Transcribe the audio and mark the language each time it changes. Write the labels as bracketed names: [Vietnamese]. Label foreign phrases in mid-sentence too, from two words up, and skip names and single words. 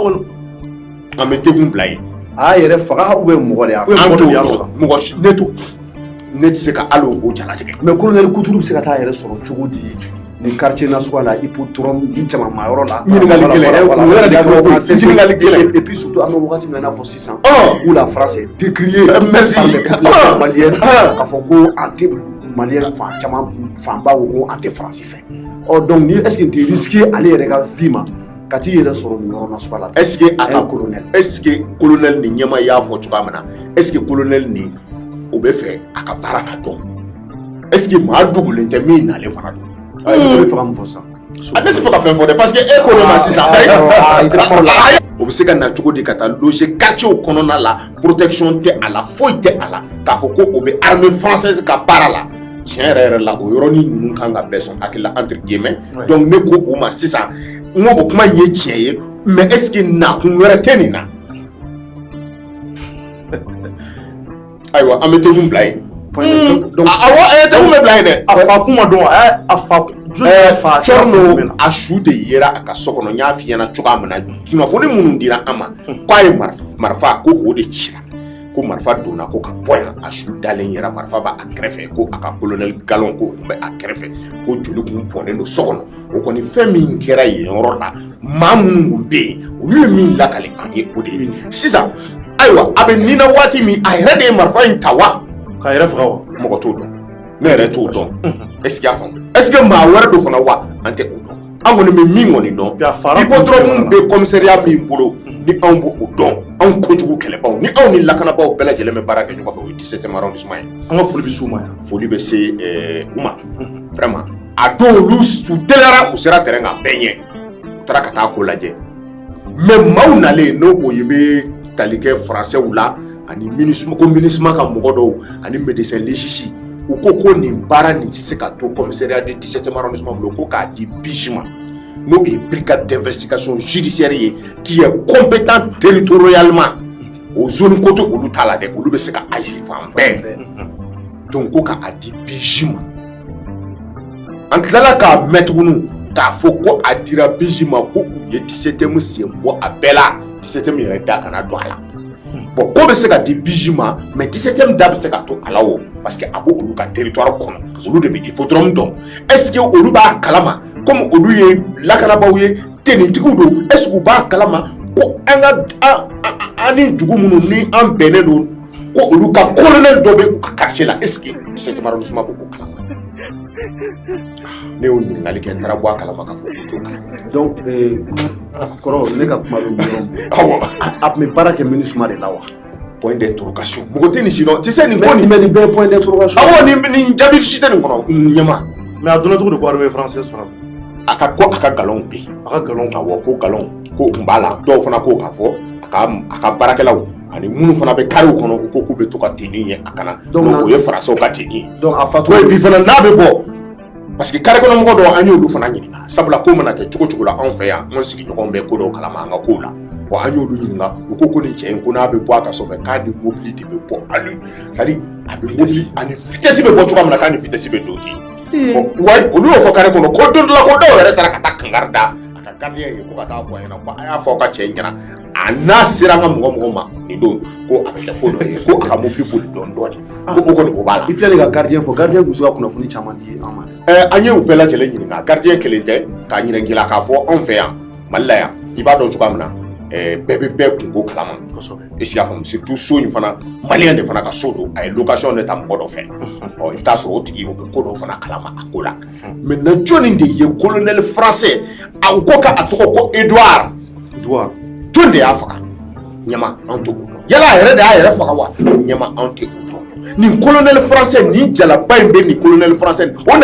[Bambara] an bɛ degun bila yen a y'a yɛrɛ faga [French] ou bien [Bambara] mɔgɔ de y'a faga an t'o mɔgɔ si ne tɛ se ka hali o jalatigɛ mais colonel Kuturu bɛ se ka taa yɛrɛ sɔrɔ cogo di ni quartier nasuguya la hippodrome ni jama maa yɔrɔ la ɲininkali gɛlɛn [French] et puis surtout [Bambara] an bɛ wagati min na i n'a fɔ sisan [French] où la France est décriée [Bambara] merci [French] par les populations maliennes [Bambara] k'a fɔ ko an tɛ maliyɛn fanba ko ko an tɛ faransi fɛ donc ni [French] est ce que [Bambara] n tɛ risquer ale yɛrɛ ka vie ma ka t'i yɛrɛ sɔrɔ nin yɔrɔ nasuguya la [French] est ce que [Bambara] a ka colonel [French] est ce que [Bambara] colonel ni ɲɛma y'a fɔ cogoya min na [French] est ce que [Bambara] colonel ni o bɛ fɛ a ka baara ka dɔn [French] est ce que [Bambara] maa dogolen tɛ min nalen fana don ne bɛ fɛ ka mun fɔ sisan ne tɛ fɛ ka fɛn fɔ dɛ [French] parce que [Bambara] e ko ne ma sisan o bɛ se ka na cogo di ka taa [French] loger quartier [Bambara] kɔnɔna la protection tɛ a la foyi tɛ a la k'a fɔ ko o bɛ [French] armée française [Bambara] ka baara la tiɲɛ yɛrɛ la o yɔrɔnin ninnu kan ka bɛɛ sɔn hakili la [French] entre guillemets donc [Bambara] ne ko o ma sisan n ko o kuma in ye tiɲɛ ye [French] mais est ce que [Bambara] nakun wɛrɛ tɛ nin na ayiwa an bɛ degun bila yen awɔ degun bɛ bila yen dɛ a fa kuma dɔn a fa Cɔrɔnɔ a su de yera a ka so kɔnɔ n y'a f'i ɲɛna cogoya min na kunnafoni minnu dira an ma k'a ye marifa ko o de cira ko marifa donna ko ka bɔ yan a su dalen yɛrɛ marifa b'a kɛrɛfɛ ko a ka colonel galon ko tun bɛ a kɛrɛfɛ ko joli kun bɔnnen don so kɔnɔ o kɔni fɛn min kɛra yen yɔrɔ la maa minnu kun bɛ yen olu ye min lakali an ye o de ye sisan ayiwa a bɛ nin na waati min a yɛrɛ de ye marifa in ta wa k'a yɛrɛ faga wa mɔgɔ t'o dɔn ne yɛrɛ t'o dɔn [French] est ce que [Bambara] y'a faamu [French] est ce que [Bambara] maa wɛrɛ do fana wa an tɛ o dɔn an kɔni bɛ min kɔni dɔn hippodrome bɛ commissariat min bolo ni anw b'o dɔn anw kojugu kɛlɛbaw ni anw ni lakanabaw bɛɛ lajɛlen bɛ baara kɛ ɲɔgɔn fɛ o ye [French] 17e arrondissement [Bambara] ye an ka foli bɛ s'u ma yan foli bɛ se u ma vraiment a don olu u teliyara u sera terrain kan bɛɛ ɲɛ u taara ka taa ko lajɛ mais maaw nalen n'o o ye bɛ tali kɛ français la ani MINUSMA ko MINUSMA ka mɔgɔ dɔw ani [French] médecin légiste [Bambara] u ko nin baara nin tɛ se ka to [French] commissariat de 17e arrondissement [Bambara] bolo ko k'a di BJ ma n'o ye [French] brigade d'investigation judiciaire [Bambara] ye [French] qui est compétent territorialement [Bambara] o [French] zone côté [Bambara] olu t'a la dɛ olu bɛ se ka agir fan bɛɛ donc ko k'a di BJ ma an tilala k'a mɛn tuguni k'a fɔ ko a dira BJ ma ko u ye 17e sen bɔ a bɛɛ la 17e yɛrɛ da kana don a la bon ko bɛ se ka di BJ ma mais 17e da bɛ se ka to a la o [French] parce que [Bambara] a b'olu ka territoire kɔnɔ olu de bɛ hippodrome dɔn [French] est ce que [Bambara] olu b'a kalama comme olu ye lakanabaw ye tenitigiw don [French] est ce que [Bambara] u b'a kalama ko an ka an ni dugu minnu ni an bɛnnen don ko olu ka colonel dɔ bɛ u ka quartier la [French] est ce que 17e arrondissement [Bambara] b'o kalama ne y'o ɲininkali kɛ n taara bɔ a kalama k'a fɔ ko t'o kalama donc kɔrɔ ne ka kuma bɛ dɔrɔn awɔ a tun bɛ baara kɛ MINUSMA de la wa [French] point d'interrogation [Bambara] mɔgɔ tɛ nin si dɔn [French] tu sais [Bambara] nin ko nin mais nin bɛɛ ye [French] point d'interrogation [Bambara] awɔ nin jaabi si tɛ nin kɔnɔ ɲɛma mais a donna cogo di ko [French] armée française [Bambara] fana a ka galon bɛ yen a ka galon awɔ ko galon ko kun b'a la dɔw fana ko k'a fɔ a ka baarakɛlaw ani minnu fana bɛ kariw kɔnɔ u ko k'u bɛ to ka tenue ye a kana donc o ye français ka tenue ye donc a fatu bi fana n'a bɛ bɔ [French] parce que [Bambara] kare kɔnɔ mɔgɔ dɔw an y'olu fana ɲininka sabula ko mana kɛ cogo cogo la anw fɛ yan an sigiɲɔgɔnw bɛ ko dɔw kalama an ka kow la bon an y'olu ɲininka u ko nin cɛ in ko n'a bɛ bɔ a ka so fɛ k'a ni mobili de bɛ bɔ ale [French] c'est à dire [Bambara] a bɛ mobili ani vitesse bɛ bɔ cogoya min na k'a ni vitesse bɛ don ten bon wa olu y'o fɔ kare kɔnɔ ko don dɔ la ko dɔw yɛrɛ taara ka taa kankari da a ka gardien ye ko ka taa fɔ a ɲɛna ko a y'a fɔ aw ka cɛ in ɲɛna a n'a sera an ka mɔgɔ ma nin don ko a bɛ kɛ ko dɔ ye ko a ka mobili boli dɔɔni ko o kɔni o b'a la. i filɛ nin ka gardien fɔ gardien tun bɛ se ka kunnafoni caman di an ma. an ye u bɛɛ lajɛlen ɲininka gardien kelen tɛ k'a ɲininka k'a fɔ anw fɛ yan Mali la yan i b'a dɔn cogoya min na bɛɛ bɛ bɛɛ kunko kalama kosɛbɛ [French] est-ce que [Bambara] y'a faamu surtout so in fana maliyɛn de fana ka so don a ye location de ta mɔgɔ dɔ fɛ i bɛ taa sɔrɔ o tigi o bɛ ko dɔw fana kalama a ko la maintenant jɔnni de ye [French] colonel français [Bambara] a ko k'a tɔgɔ ko Edouard jɔn de y'a faga ɲɛma anw tɛ o dɔn yala a yɛrɛ de y'a yɛrɛ faga wa ɲɛma anw tɛ o dɔn nin [French] colonel français [Bambara] nin jalaba in bɛ nin [French] colonel français [Bambara] o